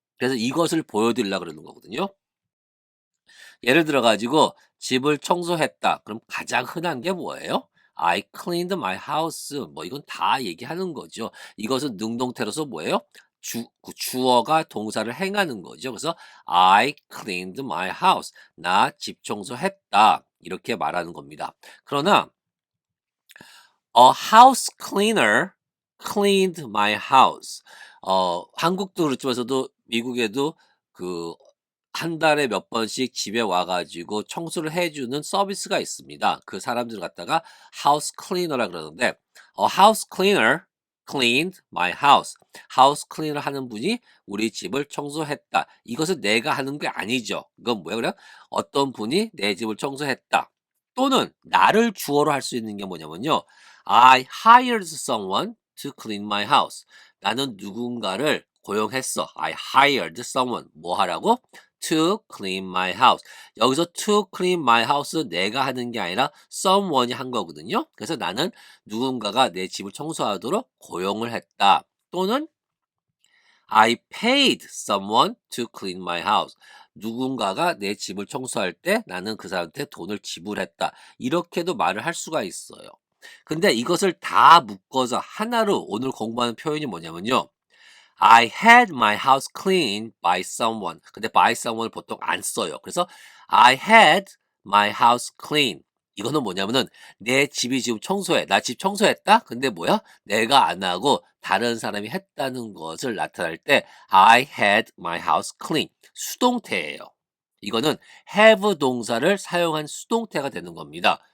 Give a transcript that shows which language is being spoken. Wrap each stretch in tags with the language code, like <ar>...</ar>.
<ko>그래서 이것을 보여드리려고 그러는 거거든요. 예를 들어 가지고 집을 청소했다. 그럼 가장 흔한 게 뭐예요?</ko> <en>I cleaned my house.</en> <ko>뭐 이건 다 얘기하는 거죠. 이것은 능동태로서 뭐예요? 그 주어가 동사를 행하는 거죠.</ko> <en>그래서 I cleaned my house.</en> <ko>나 집 청소했다. 이렇게 말하는 겁니다.</ko> <en>그러나 A house cleaner cleaned my house.</en> <ko>한국도 그렇지만서도 미국에도 그 한 달에 몇 번씩 집에 와 가지고 청소를 해 주는 서비스가 있습니다. 그 사람들을 갖다가</ko> <en>house cleaner라 그러는데 house cleaner cleaned my house.</en> <ko>house cleaner 하는 분이 우리 집을 청소했다. 이것은 내가 하는 게 아니죠. 이건 뭐예요? 그냥 어떤 분이 내 집을 청소했다. 또는 나를 주어로 할 수 있는 게 뭐냐면요.</ko> <en>I hired someone to clean my house.</en> <ko>나는 누군가를 고용했어.</ko> <en>I hired someone.</en> <ko>뭐 하라고?</ko> <en>To clean my house.</en> <ko>여기서</ko> <en>to clean my house</en> <ko>내가 하는 게 아니라 someone이 한 거거든요. 그래서 나는 누군가가 내 집을 청소하도록 고용을 했다.</ko> <en>또는 I paid someone to clean my house.</en> <ko>누군가가 내 집을 청소할 때 나는 그 사람한테 돈을 지불했다. 이렇게도 말을 할 수가 있어요. 근데 이것을 다 묶어서 하나로 오늘 공부하는 표현이 뭐냐면요.</ko> <en>I had my house cleaned by someone.</en> <ko>근데 by someone을 보통 안 써요.</ko> <en>그래서 I had my house cleaned.</en> <ko>이거는 뭐냐면은 내 집이 지금 청소해. 나 집 청소했다? 근데 뭐야? 내가 안 하고 다른 사람이 했다는 것을 나타낼 때</ko> <en>I had my house clean.</en> <ko>수동태예요. 이거는 have 동사를 사용한 수동태가 되는 겁니다.</ko>